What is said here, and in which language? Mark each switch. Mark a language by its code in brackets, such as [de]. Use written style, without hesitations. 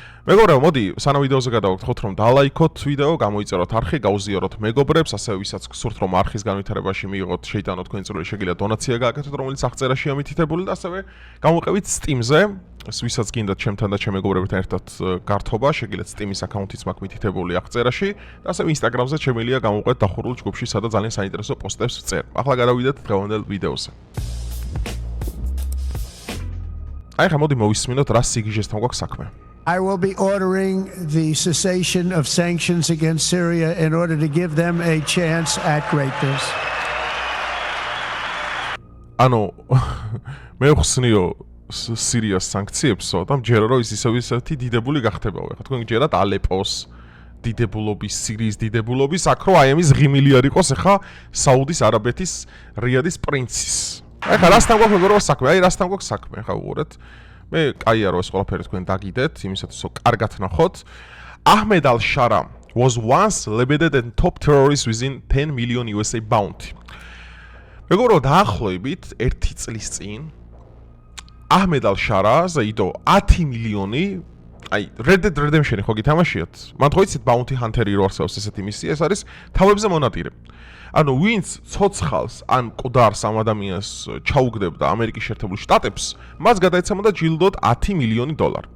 [ka] მეგობრებო, მოდი, სანამ ვიდეოზე გადავაგდოთ, რომ დალაიქოთ ვიდეო, გამოიწეროთ არხი, გაუზიაროთ მეგობრებს, ასევე ვისაც გსურთ, რომ არხის განვითარებაში მიიღოთ, შეიტანოთ თქვენი წვლილი, შეგიძლიათ დონაცია გააკეთოთ, რომელიც აღწერაშია მითითებული და ასევე გამოყევით Steam-ზე, ვისაც გინდათ ჩემთან და ჩემ მეგობრებთან ერთად გართობა, შეგიძლიათ Steam-ის აკაუნთიც მაქვს მითითებული აღწერაში და ასევე Instagram-ზე შემიძლია გამოყვეთ დახურულ ჯგუფში, სადაც ძალიან საინტერესო პოსტებს ვწერ. ახლა გადავიდეთ დღევანდელ ვიდეოზე. აი ხა მოდი მოვისმინოთ რა სიგიჟესთან გვაქვს საქმე. [en] I will be ordering the cessation of sanctions against Syria in order to give them a chance at greatness. [ka] Ano მე ხსნიო სირიას სანქციებსო და მჯერა რომ ის ისეთი დიდებული გახდებაო. ხა თქვენ გჯერათ ალეპოს დიდებულობის, სირიის დიდებულობის, აქ რო აი ამის ღიმილი არ იყოს ახლა საუდის არაბეთის რიადის პრინცის. აი ხა რასთან გვაქვს მეგობრებო საქმე? აი რასთან გვაქვს საქმე? ხა უყურეთ. მე კაია რომ ეს ყველაფერი თქვენ დაგიდეთ, იმისათვის რომ კარგად ნახოთ. [en] Ahmed al-Shara was once labeled as top terrorist within 10 million USA bounty. [ka] მეგობრებო დაახლოებით 1 წლის წინ Ahmed al-Shara-ზე იდო 10 მილიონი აი Red Dead Redemption-ი ხო გითამაშიათ? მან ხო იცით bounty hunter-ი რო არსებობს ესეთი მისია, ეს არის თავებზე მონადირე. ანუ ვინც ცოცხალს ან მკვდარს ამ ადამიანს ჩაუგდებდა ამერიკის შეერთებულ შტატებს, მას გადაეცემოდა ჯილდოდ 10 მილიონი დოლარი.